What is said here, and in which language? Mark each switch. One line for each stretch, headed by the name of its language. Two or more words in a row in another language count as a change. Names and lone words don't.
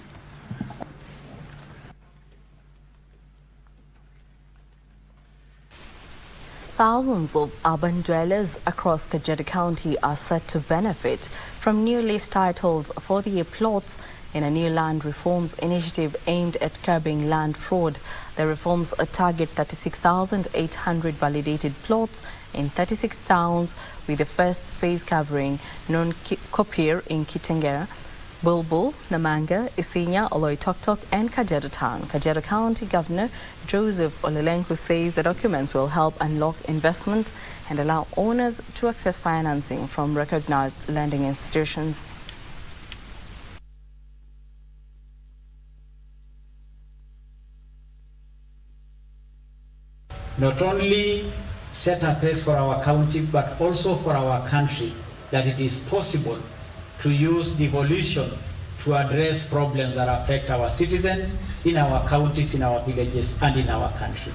English: Thousands of urban dwellers across Kajiado County are set to benefit from new lease titles for their plots in a new land reforms initiative aimed at curbing land fraud. The reforms target 36,800 validated plots in 36 towns, with the first phase covering Non-Kopir in Kitengera, Bulbul, Namanga, Isinya, Oloitoktok and Kajiado Town. Kajiado County Governor Joseph Olelenku says the documents will help unlock investment and allow owners to access financing from recognized lending institutions. Not only set a pace for our county, but also for our country, that it is possible to use devolution to address problems that affect our citizens in our counties, in our villages, and in our country.